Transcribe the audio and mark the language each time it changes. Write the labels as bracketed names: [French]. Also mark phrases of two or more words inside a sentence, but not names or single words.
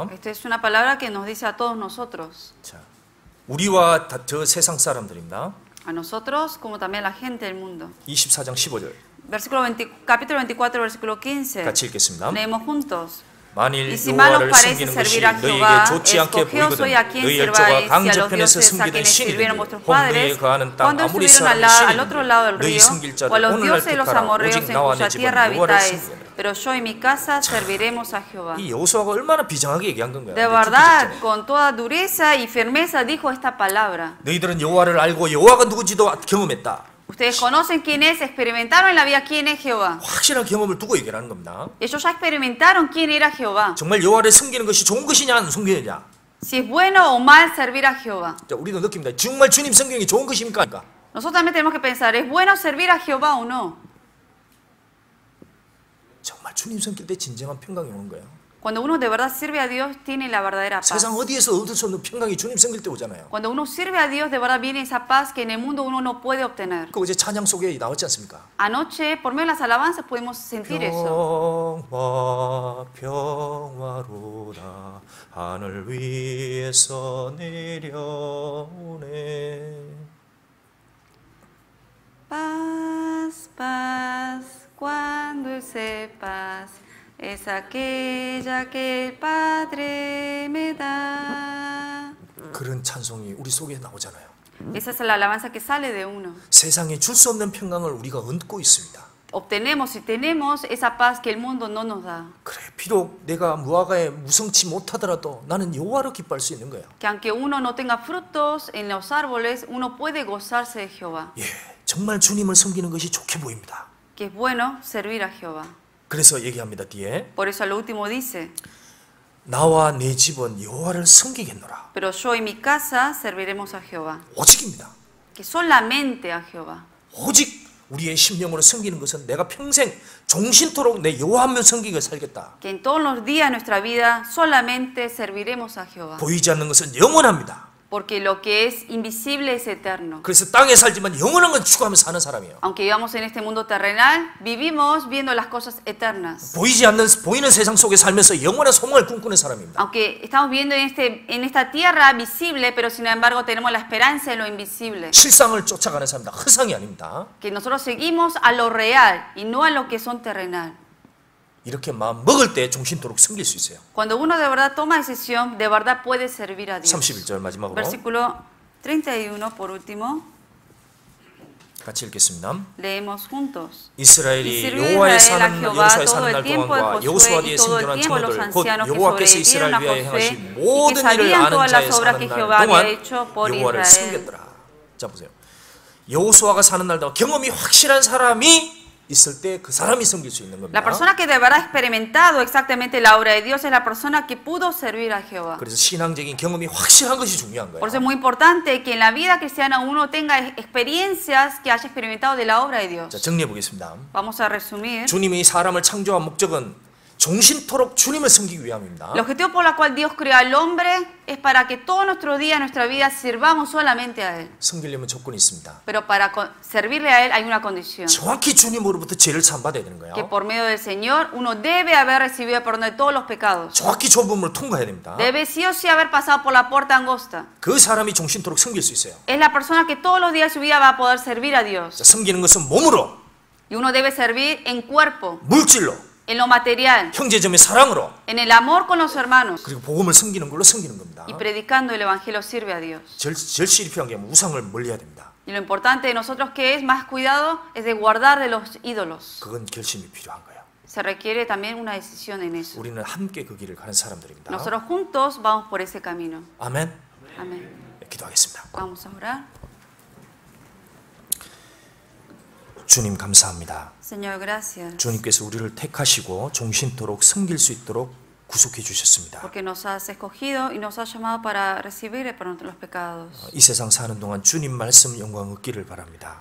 [Spanish] Esta es una palabra que nos dice a todos nosotros. [Korean] 자, 우리와 저 세상 사람들입니다. [Spanish] A nosotros como también a la gente del mundo. [Korean] 24장 15절. [Spanish] Capítulo 24, versículo 15. [Korean] 같이 읽겠습니다. [Spanish] Leemos juntos. [Korean] 만일 [Spanish] Y si mal os [Korean] 여호와를 [Spanish] parece [Korean] 섬기는 것이 [Spanish] servir a Jehová, [Korean] 너희에게 좋지 않게 [Spanish] escogeos [Korean] 보이거든 [Spanish] hoy a quien [Korean] 너희 [Spanish] sirváis, [Korean] 열조가 [Spanish] si a los [Korean] 강저편에서 [Spanish] dioses a [Korean] 섬기던 [Spanish] quienes sirvieron [Korean] 신이든지 [Spanish] vuestros [Korean] 홍해에 [Spanish] padres, [Korean] 거하는 땅 [Spanish] cuando [Korean] 아무리 [Spanish] estuvieron [Korean] 사람의 [Spanish] al otro lado del [Korean] 신이든지 너희 [Spanish] río, [Korean] 섬길 [Spanish] o a [Korean] 자를 [Spanish] los [Korean] 오늘날 [Spanish] dioses de los [Korean] 택하라 [Spanish] amorreos [Korean] 오직 [Spanish] en [Korean] 나와 [Spanish] cuya [Korean] 내 집은 [Spanish] tierra [Korean] 여호와를 [Spanish] habitáis, [Korean] 섬기라. [Spanish] pero yo y mi casa serviremos a Jehová. [Korean] 이 여호수아가 얼마나 비장하게 얘기한 건가요? [Spanish] De [Korean] 근데 [Spanish] verdad, [Korean] 듣기 [Spanish] con toda dureza y firmeza dijo esta palabra. [Korean] 전에 너희들은 여호와를 알고 여호와가 누군지도 경험했다. [Spanish] Ustedes conocen quién es, experimentaron en la vida quién es Jehová. [Korean] 확실한 경험을 두고 얘기를 하는 겁니다. [Spanish] Ellos ya experimentaron quién era Jehová. [Korean] 정말 여호와를 섬기는 것이 좋은 것이냐 안 섬기느냐. [Spanish] Si es bueno o mal servir a Jehová. [Korean] 자, 우리도 느낍니다. 정말 주님 섬기는 게 좋은 것입니까? [Spanish] Nosotros también tenemos que pensar, ¿es bueno servir a Jehová o no? [Korean] 정말 주님 섬길 때 진정한 평강이 오는 거예요. [Spanish] Cuando uno de verdad sirve a Dios, tiene la verdadera paz. [Korean] 세상 어디에서 얻을 수 없는 평강이 주님 섬길 때 오잖아요. [Spanish] Cuando uno sirve a Dios, de verdad viene esa paz que en el mundo uno no puede obtener. [Korean] 그 어제 찬양 속에 나왔지 않습니까? [Spanish] Anoche, por medio de las alabanzas, pudimos sentir eso. [Korean] 평화 평화로다 하늘 위에서 내려오네. [Spanish] Paz, paz, cuán dulce paz, es aquella que el Padre me da. [Korean] 그런 찬송이 우리 속에 나오잖아요. [Spanish] Esa es la alabanza que sale de uno. [Korean] 세상에 줄 수 없는 평강을 우리가 얻고 있습니다. [Spanish] Obtenemos y tenemos esa paz que el mundo no nos da. [Korean] 그래, 비록 내가 무화과에 무성치 못하더라도 나는 여호와로 기뻐할 수 있는 거예요. [Spanish] Que aunque uno no tenga frutos en los árboles, uno puede gozarse de Jehová. [Korean] 예, 정말 주님을 섬기는 것이 좋게 보입니다. [Spanish] Que es bueno servir a Jehová. [Korean] 그래서 얘기합니다. 뒤에 [Spanish] Por eso al último dice, [Korean] 나와 내 집은 여호와를 섬기겠노라. [Spanish] pero yo y mi casa serviremos a Jehová. [Korean] 오직입니다. [Spanish] Que solamente a Jehová. [Korean] 오직 우리의 심령으로 섬기는 것은 내가 평생 종신토록 내 여호와 한 명 섬기고 살겠다. [Spanish] Que en todos los días de nuestra vida solamente serviremos a Jehová. [Korean] 보이지 않는 것은 영원합니다. [Spanish] Porque lo que es invisible es eterno. [Korean] 그래서 땅에 살지만 영원한 건 추구하며 사는 사람이에요. [Spanish] Aunque vivamos en este mundo terrenal, vivimos viendo las cosas eternas. [Korean] 보이는 세상 속에 살면서 영원한 소망을 꿈꾸는 사람입니다. [Spanish] Aunque estamos viviendo en esta tierra visible, pero sin embargo tenemos la esperanza en lo invisible. [Korean] 실상을 쫓아가는 사람입니다. 허상이 아닙니다. [Spanish] Que nosotros seguimos a lo real y no a lo que son terrenal. [Korean] 이렇게 마음 먹을 때 종신토록 섬길 수 있어요. [Spanish] Cuando uno de verdad toma decisión, de verdad puede servir a Dios. [Korean] 31절 마지막으로 [Spanish] Versículo 31 por último. [Korean] 같이 읽겠습니다. [Spanish] Leemos juntos. [Korean] 이스라엘이 [Spanish] Sirvió [Korean] 여호와의 [Spanish] Israel a [Korean] 사는 [Spanish] Jehová [Korean] 여호수아의 [Spanish] todo [Korean] 사는 [Spanish] el [Korean] 날 [Spanish] tiempo de [Korean] 동안과 여호수아 [Spanish] Josué [Korean] 뒤에 [Spanish] y todo el [Korean] 생존한 [Spanish] tiempo de los [Korean] 청년들 곧 [Spanish] ancianos que [Korean] 여호와께서 [Spanish] sobrevivieron [Korean] 이스라엘 [Spanish] a [Korean] 위하여 [Spanish] Josué [Korean] 행하신 [Spanish] y que [Korean] 모든 일을 [Spanish] sabían [Korean] 아는 [Spanish] todas [Korean] 자의 [Spanish] las obras [Korean] 사는 [Spanish] que [Korean] 날 [Spanish] Jehová había [Korean] 동안 [Spanish] hecho por [Korean] 여호와를 [Spanish] Israel. [Korean] 섬겼더라. 자 보세요. 여호수아가 사는 날 동안 경험이 확실한 사람이 있을 때 그 사람이 섬길 수 있는 겁니다. [Spanish] La persona que de verdad ha experimentado exactamente la obra de Dios es la persona que pudo servir a Jehová. [Korean] 그래서 신앙적인 경험이 확실한 것이 중요한 거예요. [Spanish] Por eso es muy importante que en la vida cristiana uno tenga experiencias que haya experimentado de la obra de Dios. [Korean] 자, 정리해 보겠습니다. [Spanish] Vamos a resumir. [Korean] 주님이 사람을 창조한 목적은 종신토록 주님을 섬기기 위함입니다. [Spanish] El objetivo por el cual Dios creó al hombre es para que todos nuestros días, nuestra vida, sirvamos solamente a Él. [Korean] 섬기려면 조건이 있습니다. [Spanish] Pero para servirle a Él hay una condición. [Korean] 정확히 주님으로부터 죄를 사함받아야 되는 [Spanish] Que [Korean] 거예요. [Spanish] por medio del Señor uno debe haber recibido el perdón de todos los pecados. [Korean] 정확히 좁음으로 통과해야 됩니다. [Spanish] Debe sí o sí haber pasado por la puerta angosta. [Korean] 그 사람이 종신토록 섬길 수 있어요. [Spanish] Es la persona que todos los días de su vida va a poder servir a Dios. [Korean] 자, 섬기는 것은 몸으로, [Spanish] Y uno debe servir en cuerpo, [Korean] 물질로, [Spanish] en lo material, [Korean] 형제점의 사랑으로, [Spanish] en el amor con los hermanos. [Korean] 그리고 복음을 섬기는 걸로 섬기는 겁니다. [Spanish] Y predicando el Evangelio sirve a Dios. [Korean] 절실히 필요한 게 우상을 멀리해야 됩니다. [Spanish] Y lo importante de nosotros que es más cuidado es de guardar de los ídolos. [Korean] 그건 결심이 필요한 거예요. [Spanish] Se requiere también una decisión en eso. [Korean] 우리는 함께 그 길을 가는 사람들입니다. [Spanish] Nosotros juntos vamos por ese camino. [Korean] 아멘. [Spanish] Amén. [Korean] 기도하겠습니다. [Spanish] Vamos a orar. [Korean] 주님 감사합니다. [Spanish] Señor, gracias. [Korean] 주님께서 우리를 택하시고 종신토록 섬길 수 있도록 구속해 주셨습니다. [Spanish] Porque nos has escogido y nos has llamado para recibir el perdón de los pecados. [Korean] 이 세상 사는 동안 주님 말씀 영광 얻기를 바랍니다.